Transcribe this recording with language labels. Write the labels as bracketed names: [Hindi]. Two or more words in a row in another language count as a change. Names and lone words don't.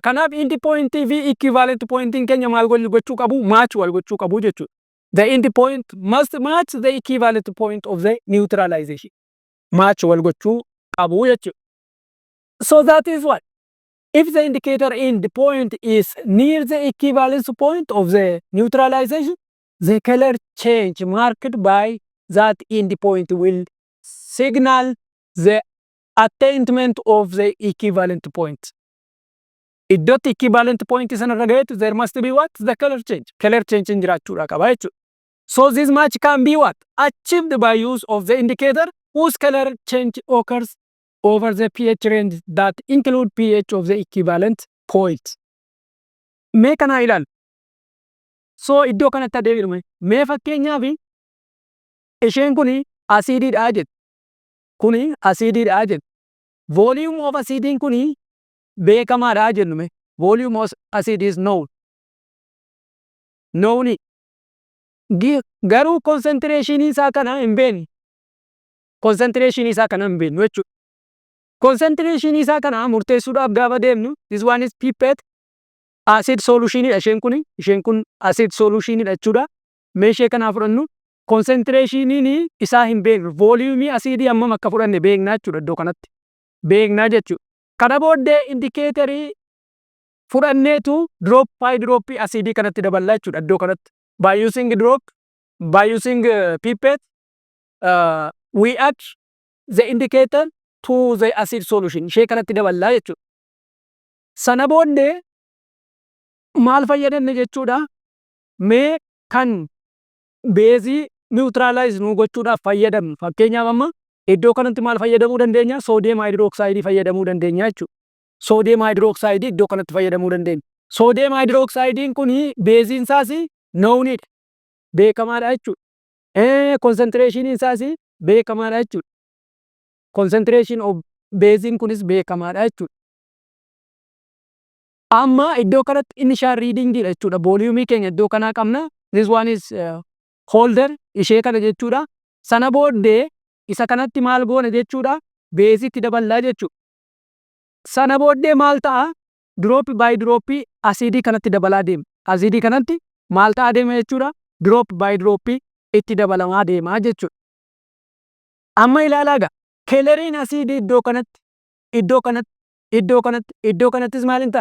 [Oromo] Kanaaf [English] end pointii [Oromo] fi [English] equivalent pointiin [Oromo] keenya maal gochuu qabu? Match wal gochuu qabu jechuudha. [English] The end point must match the equivalent point of the neutralization. [Oromo] Match wal gochuu qabu jechuudha. [English] So that is what? If the indicator end point is near the equivalence point of the neutralization, the color change marked by that end point will signal the attainment of the equivalent point. Iddootti equivalent point [Oromo] sanarra gaheetu [English] there must be what? The color change. Color change [Oromo] jiraachuudha qaba jechuudha. [English] So this match can be what? Achieved by use of the indicator whose color change occurs over the pH range that include pH of the equivalent point. [Oromo] Mee kana ilaalu. So iddoo kanatti adeemnu mee fakkeenyaaf isheen kuni asiidiidha jedhu. Kuni asiidiidha jedhu. [English] Volume of acidiin [Oromo] kuni beekamaadha jennume. [English] Volume of acid is known. Known. [Oromo] Garuu concentration isaa kana hin beeknu. Concentration isaa kana hin beeknu jechuudha. Concentration isaa kana murteessuudhaaf gaafa deemnu [English] this one is pipette acid solution [Oromo] dha isheen kun [English] acid solution [Oromo] dha jechuudha. Meeshee kana fudhannu concentration isaa hin beeknu. Volume acidii hammam akka fudhanne beeknaa jechuudha iddoo kanatti. Beeknaa jechuudha. Kana booddee indikeetarii fudhanneetu [English] drop by drop [Oromo] acidii kanatti daballaa jechuudha iddoo kanatti. [English] By using pipette we add the indicator to the acid solution. [Oromo] Ishee kanatti daballaa jechuudha. Sana booddee maal fayyadamne jechuudha? Mee kan beezii neutralize nu gochuudhaaf fayyadamnu. Fakkeenyaaf amma iddoo kanatti maal fayyadamuu dandeenya? [English] Soodiyem hydroxide [Oromo] fayyadamuu dandeenya jechuudha. [English] Soodiyem hydroxide [Oromo] iddoo kanatti fayyadamuu dandeenya. [English] Soodiyem hydroxidein [Oromo] kuni beeziin isaas knownidha. Beekamaadha jechuudha. Concentration isaas beekamaadha jechuudha. [English] Concentration of beeziin [Oromo] kunis beekamaadha jechuudha. Amma iddoo kanatti [English] initial reading [Oromo] dha jechuudha. Volume keenya iddoo kanaa qabna. [English] This one is holder [Oromo] ishee kana jechuudha. Sana booddee isa kanatti maal goona jechuudha? Beezitti daballaa jechuudha. Sana booddee maal ta'a? [English] Drop by drop [Oromo] asidii kanatti dabalaa deema. Asidii kanatti maal ta'a deema jechuudha? [English] Drop by drop [Oromo] itti dabalamaa deema jechuudha. Amma ilaalaa gaa keleriin asidii iddoo kanatti, iddoo kanatti, iddoo kanatti, iddoo kanattis maal hin taane?